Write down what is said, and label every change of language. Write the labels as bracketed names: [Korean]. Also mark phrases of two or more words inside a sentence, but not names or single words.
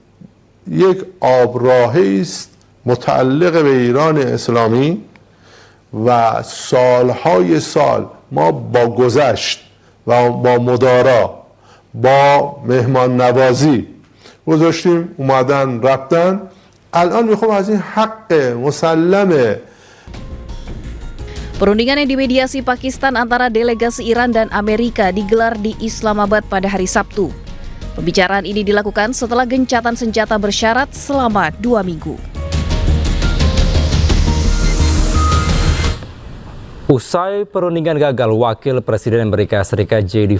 [Persian] اون یک آبراهی است متعلق به ایران اسلامی و سالهای سال ما با گذشت و با مدارا با مهمان نوازی گذاشتیم، اومدن رفتن. الان میخوام از این حق مسلمه. [Indonesian] Perundingan yang dimediasi Pakistan antara delegasi Iran dan Amerika digelar di Islamabad pada hari Sabtu. Pembicaraan ini dilakukan setelah gencatan senjata bersyarat selama 2 minggu. Usai perundingan gagal, Wakil Presiden Amerika Serikat J.D.